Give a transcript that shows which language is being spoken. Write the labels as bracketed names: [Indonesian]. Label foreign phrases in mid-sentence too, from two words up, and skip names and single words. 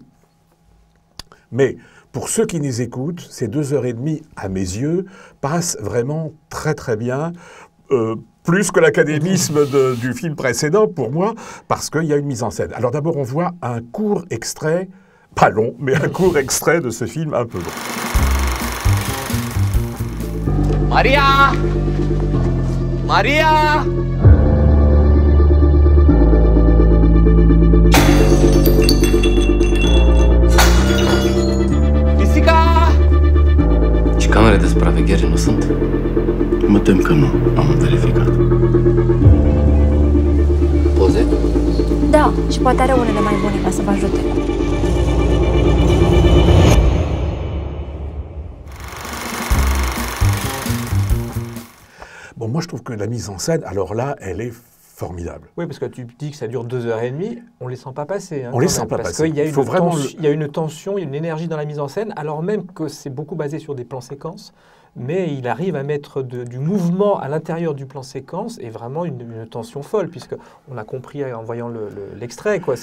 [French] Mais pour ceux qui nous écoutent, ces 2h30, à mes yeux, passent vraiment très très bien. Plus que l'académisme du film précédent, pour moi, parce qu'il y a une mise en scène. Alors d'abord, on voit un court extrait, pas long, mais un court extrait de ce film un peu long. [Romanian] Maria! Maria! Pisica! Și camere de supraveghere nu sunt? Mă tem că nu, am verificat. Poze? Da, și poate are unele mai bune ca să vă ajute. [French] Bon, moi je trouve que la mise en scène, alors là, elle est formidable. Oui, parce que tu dis que ça dure 2h30, on ne les sent pas passer. On ne les sent pas passer. Parce qu'il y a une tension, il y a une énergie dans la mise en scène, alors même que c'est beaucoup basé sur des plans séquences, mais il arrive à mettre du mouvement à l'intérieur du plan séquence et vraiment une tension folle, puisqu'on a compris en voyant l'extrait, quoi.